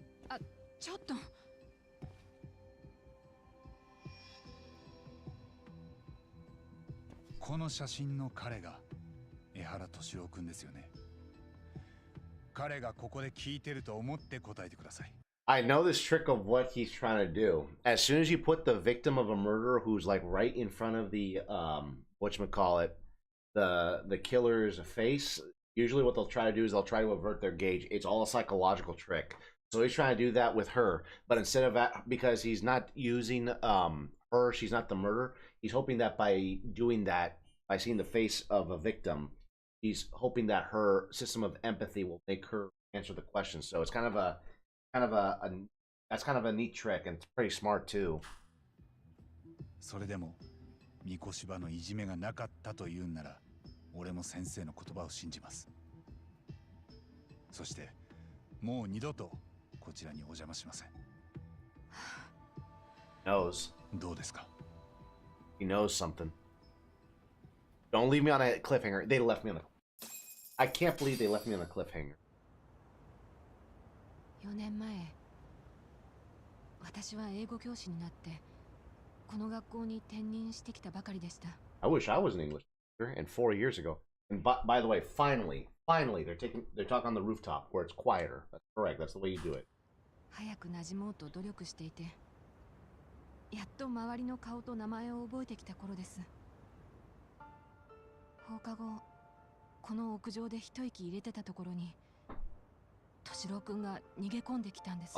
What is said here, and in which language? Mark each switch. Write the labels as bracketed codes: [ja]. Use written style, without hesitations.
[ja] あ、ちょっと。この写真の彼が江原敏郎君ですよね。彼がここで聞いてると思って答えてください。 [en] I know this trick of what he's trying to do. As soon as you put the victim of a murder who's like right in front of the whatchamacallit, the killer's face, usually what they'll try to do is they'll try to avert their gaze. It's all a psychological trick. So he's trying to do that with her, but instead of that, because he's not using her, she's not the murderer. He's hoping that by doing that, by seeing the face of a victim, he's hoping that her system of empathy will make her answer the question. So it's kind of a that's kind of a neat trick, and it's pretty smart too. [ja] それでも三越柴のいじめがなかったと言うんなら俺も先生の言葉を信じます。そしてもう二度とこちらにお邪魔しません。 [en] Knows. [ja] どうですか？ [en] He knows something. Don't leave me on a cliffhanger. They left me on a. I can't believe they left me on a cliffhanger. [ja] 4年前、私は英語教師になってこの学校に転任してきたばかりでした。 [en] I wish I was an English teacher, and 4 years ago. And by the way, finally, they're talking on the rooftop where it's quieter. That's correct. That's the way you do it. [ja] 早く馴染もうと努力していて、やっと周りの顔と名前を覚えてきた頃です。放課後、この屋上で一息入れてたところに敏郎くんが逃げ込んできたんです。